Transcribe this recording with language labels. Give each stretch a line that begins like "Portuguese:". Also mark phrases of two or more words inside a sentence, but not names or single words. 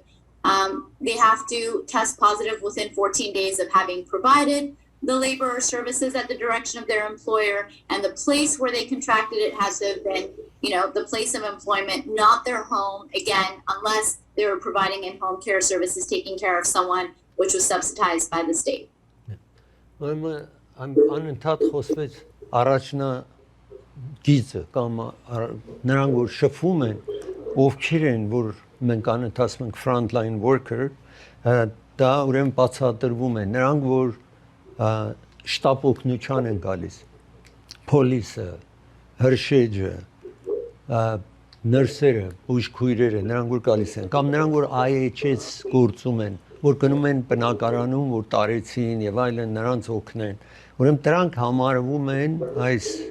English: They have to test positive within 14 days of having provided the labor or services at the direction of their employer, and the place where they contracted it has to have been, the place of employment, not their home, again, unless they were providing in-home care services, taking care of someone, which was subsidized by the state.
Armenian: I'm անընդհատ խոսվեց առաջնագիծը կամ նրանք որ շփվում են, ովքեր են, որ մենք անընդհատ ենք
English: frontline worker,
Armenian: դա ուրեմն բացատրվում է, նրանք որ շտապ օգնության են գալիս, պոլիսը, հրշեջը, նրսերը, բուժքույրերը, նրանք որ գալիս են, կամ նրանք որ IHS գործում են, որ գնում են բնակարանում, որ տարեցին եւ այլն, նրանց օգնեն։ Ուրեմն դրանք համարվում են այս